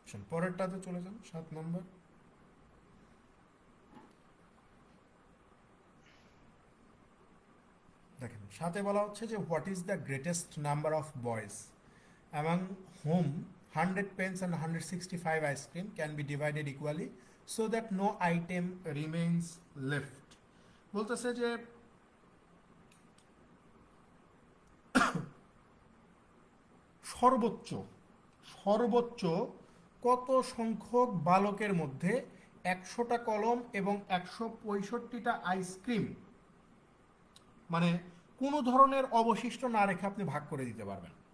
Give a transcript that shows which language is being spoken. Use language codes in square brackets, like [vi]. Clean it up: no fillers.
[bn] পরেরটাতে চলে যান, 7 নম্বর। দেখেন সাথে বলা হচ্ছে যে [en] What is the greatest number of boys among home 100 pens and 165 ice cream can be divided equally so that no item remains left. [bn] বলতেছে যে সর্বোচ্চ সর্বোচ্চ কত সংখ্যক বালকের মধ্যে 100টা কলম এবং 165টা আইসক্রিম মানে কোনো ধরনের অবশিষ্ট না রেখে আপনি ভাগ করে দিতে পারবেন।